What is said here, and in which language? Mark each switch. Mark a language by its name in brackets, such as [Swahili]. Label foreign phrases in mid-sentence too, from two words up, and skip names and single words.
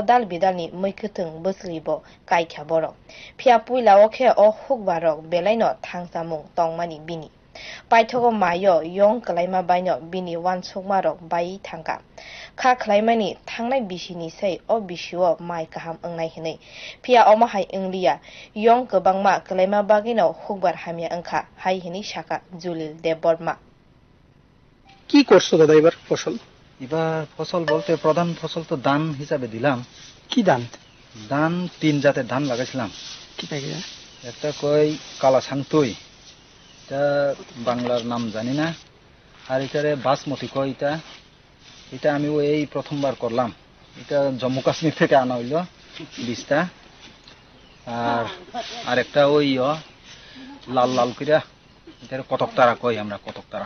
[Kok Borok] dal bidalni muikutung busli bo kaikha boro phia puila okhe o hukbarok belaino thangsamung tongmani bini paithogo mayo yong klaima baino bini wansukmarok bai thangka kha khlaimani thangnai bisini sei o bishiwo mai kaham angnai hinai phia omahai inglia yong kobangma klaima bagino hukbar hamia angkha hai hini shaka julil deborma [Bangla] কি করছো দাদা এবার ফসল ফসল বলতে প্রধান ফসল তো ধান হিসাবে দিলাম কি ধান ধান তিন জাতের ধান লাগাইছিলাম কি থাকে একটা কই কালা সাংতুই এটা বাংলার নাম জানি না আর এটারে বাসমতি কই এটা আমি এই প্রথমবার করলাম এটা জম্মু কাশ্মীর থেকে আনা হইলো 20টা আর আরেকটা ওই লাল লাল কইরা এটারে কতক তারা কই আমরা কতক তারা